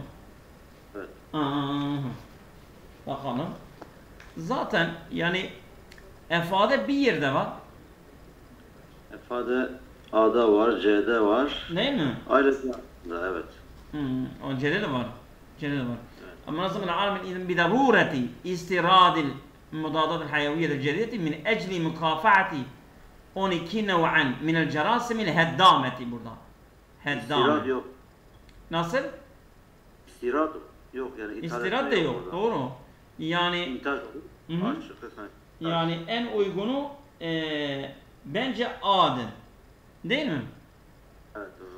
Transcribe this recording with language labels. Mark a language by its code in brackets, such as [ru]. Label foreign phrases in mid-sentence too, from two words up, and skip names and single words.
[tr] Evet. Bakalım. Zaten yani ifade bir yerde var. İfade A'da var, C'de var. Değil mi? Ayrıca evet. O C'de de var. C'de de var. [ar] المنظمة العالمية إذن بضرورة استيراد المضادات الحيوية الجديدة من أجل مكافحة 12 نوعا من الجراثيم الهدامة burada. [tr] İstirad yok. Nasıl? İstirad yok yani. İstirad da yok. Burada. Doğru. Yani yani en uygunu bence A'dır. Değil mi? Evet doğru.